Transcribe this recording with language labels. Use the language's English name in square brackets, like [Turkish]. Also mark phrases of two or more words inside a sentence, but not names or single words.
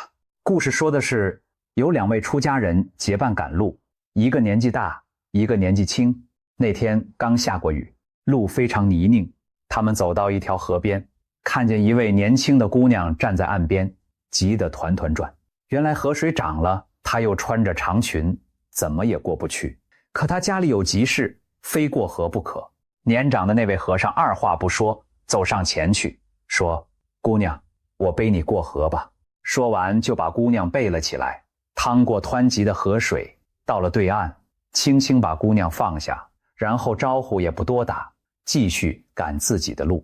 [Chinese] 故事說的是，有2位出家人結伴趕路，一個年紀大，一個年紀輕。那天剛下過雨，路非常泥濘。他們走到一條河邊，看見一位年輕的姑娘站在岸邊，急得團團轉。原來河水漲了，她又穿着長裙，怎麼也過不去。可她家裡有急事，非過河不可。年長的那位和尚二話不說，走上前去，說：“姑娘，我背你過河吧。” 說完就把姑娘背了起來，趟過湍急的河水，到了對岸，輕輕把姑娘放下，然後招呼也不多打，繼續趕自己的路。